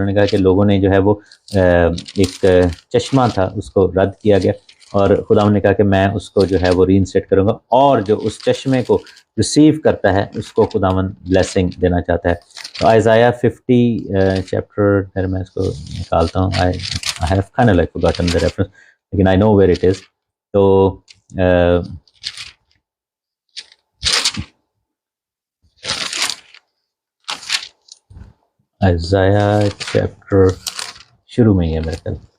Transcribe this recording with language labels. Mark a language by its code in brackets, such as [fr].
[ur] انہوں نے کہا کہ لوگوں نے جو ہے وہ ایک چشمہ تھا اس کو رد کیا گیا, اور خداوند نے کہا کہ میں اس کو جو ہے وہ ری انسٹیٹ کروں گا, اور جو اس چشمے کو ریسیو کرتا ہے اس کو خداوند بلیسنگ دینا چاہتا ہے. تو ائزایا 50 چیپٹر میں اس کو نکالتا ہوں. [en] I have kind of like forgotten the reference, [ur] لیکن [en] I know where it is. [ur] تو ائزایا چیپٹر شروع میں ہی ہے میرے خیال.